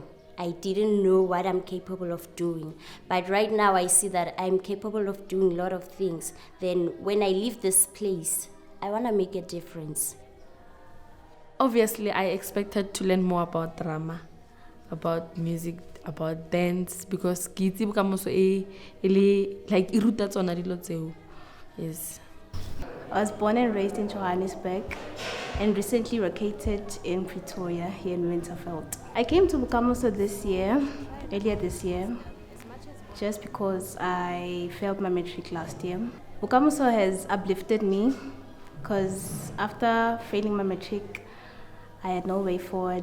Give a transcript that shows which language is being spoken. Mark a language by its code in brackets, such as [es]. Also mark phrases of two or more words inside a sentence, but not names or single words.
[en] I didn't know what I'm capable of doing. But right now I see that I'm capable of doing a lot of things. Then when I leave this place, I want to make a difference. Obviously, I expected to learn more about drama, about music, about dance, because [tn] ke itse Bokamoso [en] like [tn] e ruta tsona dilo tseo. [en] Yes. I was born and raised in Johannesburg. and recently located in Pretoria, here in Winterveld. I came to Bokamoso earlier this year, just because I failed my matric last year. Bokamoso has uplifted me, because after failing my matric, I had no way forward.